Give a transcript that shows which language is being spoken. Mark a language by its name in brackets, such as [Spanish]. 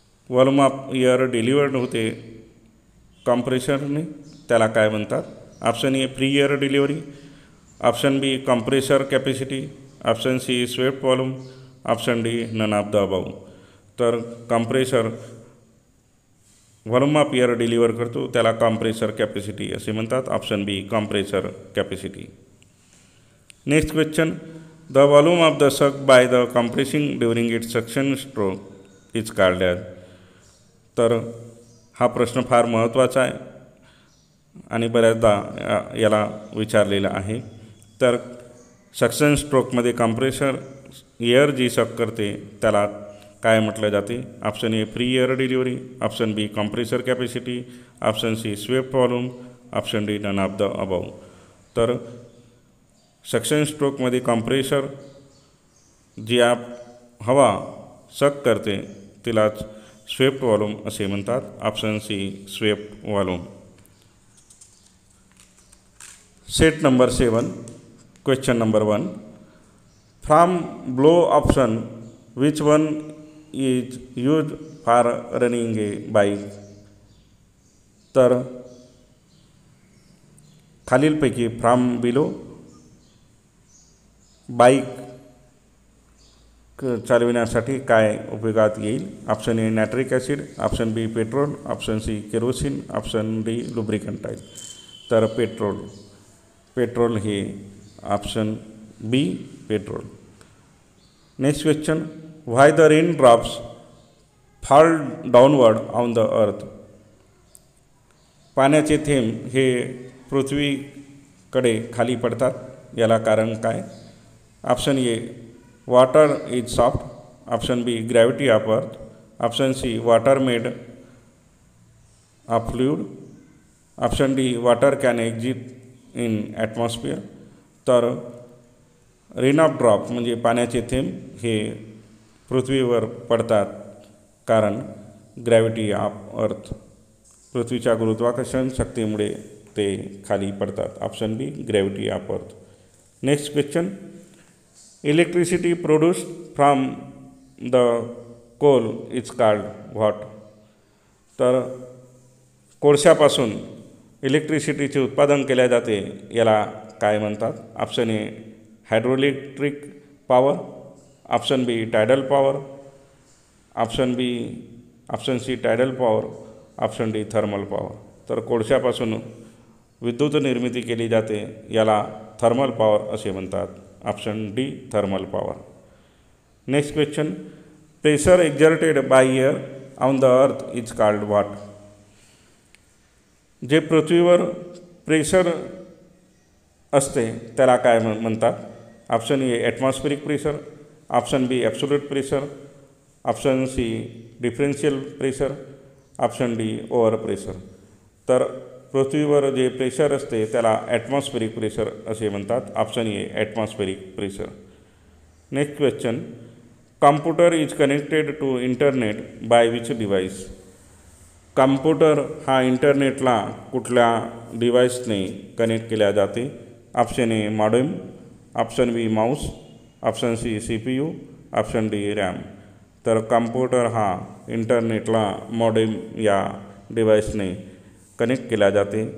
[English] volume of air delivered [Marathi] होते कॉम्प्रेसरने, त्याला काय म्हणतात? [English] Option A free air delivery, option B compressor capacity, option C swept volume, option D none of the above. [Marathi] तर compressor volume of air deliver करतो त्याला compressor capacity असे म्हणतात. [English] Option B compressor capacity. Next question, the volume of the suck by the compressing during its suction stroke is called as. [Marathi] तर हा प्रश्न फार महत्त्वाचा आहे आणि बऱ्याचदा याला विचारलेला आहे. तर सक्शन स्ट्रोकमध्ये कॉम्प्रेसर एअर जी सक करते त्याला काय म्हटलं जाते? [English] Option A free air delivery, option B compressor capacity, option C swept volume, option D none of the above. [Marathi] तर सक्शन स्ट्रोकमध्ये कॉम्प्रेसर जी हवा सक करते तिलाच स्वेप्ट व्हॉल्यूम असे म्हणतात. [English] Option C swept volume. Set number 7, question number 1, from below option which one is use for running a bike. [Marathi] तर खालीलपैकी [English] from below [Marathi] bike चालविण्यासाठी काय उपयोगात येईल? [English] Option A nitric acid, option B petrol, option C kerosene, option D lubricant आहे. [Marathi] तर petrol हे option B petrol. [English] Next question, why the rain drops fall downward on the earth. [Marathi] पाण्याचे थेंब हे पृथ्वीकडे खाली पडतात, याला कारण काय? [English] Option A water is soft, option B gravity of earth, option C water made of fluid, option D water can exit in atmosphere. [Marathi] तर rain of drop म्हणजे पाण्याचे थेंब हे पृथ्वीवर पडतात कारण [English] gravity of earth, [Marathi] पृथ्वीच्या गुरुत्वाकर्षण शक्तीमुळे ते खाली पडतात. [English] Option B gravity of earth. Next question, electricity produced from the coal is called what. तर [Marathi] कोळशापासून इलेक्ट्रिसिटीचे उत्पादन केले जाते याला काय म्हणतात? [English] Option A hydroelectric power, option B tidal power, option C tidal power, option D thermal power. [Marathi] तर कोळशापासून विद्युत निर्मिती केली जाते याला थर्मल पॉवर असे म्हणतात. [English] Option D thermal power. Next question. Pressure exerted by air on the earth is called what? [Marathi] जे पृथ्वीवर प्रेशर असते त्याला काय म्हणतात? [English] Option A atmospheric pressure, option B absolute pressure, option C differential pressure, option D over pressure. [Marathi] तर पृथ्वीवर जे pressure असते त्याला ॲटमॉस्फेरिक प्रेशर असे म्हणतात. [English] Option A atmospheric pressure. Next question. Computer is connected to internet by which device? [Marathi] Computer हा इंटरनेटला कुठल्या डिव्हाइसने connect केल्या जाते? [English] Option A modem, option B mouse, option C CPU, option D RAM. [Marathi] तर computer हा इंटरनेटला modem या डिव्हाइसने connect केल्या जाते.